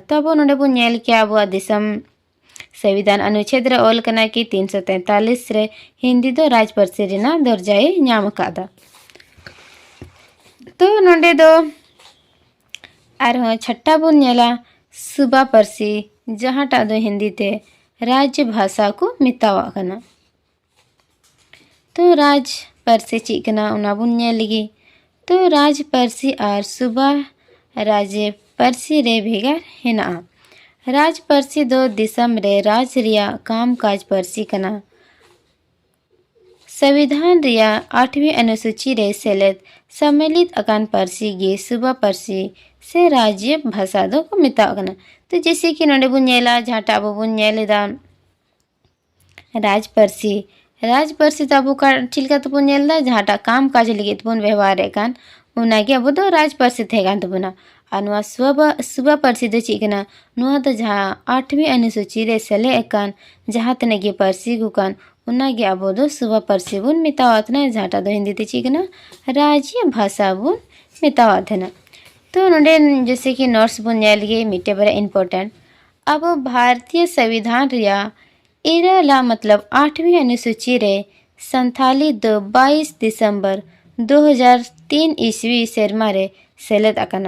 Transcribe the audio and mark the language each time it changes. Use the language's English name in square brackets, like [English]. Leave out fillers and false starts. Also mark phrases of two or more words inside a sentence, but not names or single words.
[Santali] तो अब नोडे बुनियाल क्या अब दिसम [Hindi] संविधान अनुच्छेद [Santali] रे ओल कना कि 343 रे हिंदी दो राज पार्सी रेना दर्जाए नाम कदा। तो नोडे दो आर छठा बुनियाला सुबा पार्सी जहाँ टा दो हिंदी ते [Hindi] राज्य भाषा [Santali] को मितावा कना। तो राज पार्सी ची कना उना बुनिया लगी। तो राज पार्सी आर सुबा राज्य पार्सी रे भेगार हेना। राज पार्सी दो दिसम रे राज रिया काम काज पार्सी कना संविधान रिया [Hindi] 8वीं अनुसूची [Santali] रे सेलेद सम्मिलित अकान पार्सी गे सुबा पार्सी से [Hindi] राज्य भाषा [Santali] दो को मितावा कना। तो [Hindi] जैसे कि [Santali] नोडे बुनियाला झाटा अब बुनियालेदा राज पार्सी तो अब का चिलका तो बुनियालदा झाटा काम काज लगी तो बुन व्यवहार एकान उनागे अब दो राज पार्सी थे गान तो बुना अनुआ सुबा पार्सी दो चिकना नुआ तो जहाँ [Hindi] 8वीं अनुसूची [Santali] रे सेले एकान जहाँ तनेगे पार्सी गुकान उनागे अब दो सुबा पार्सी बुन मितावात ना झाटा दो हिंदी ते चिकना [Hindi] राज्य भाषा [Santali] बुन मितावात है ना। तो नोडे [Hindi] जैसे कि [Santali] नोट्स बुनियाल गे मिटे बड़ा इम्पोर्टेंट अब [Hindi] भारतीय संविधान [Santali] रिया इरला मतलब [Hindi] 8वीं अनुसूची [Santali] रे संथाली दो [Hindi] 22 दिसंबर 2003 ईस्वी [Santali] शर्मा रे सेलेद अकनम।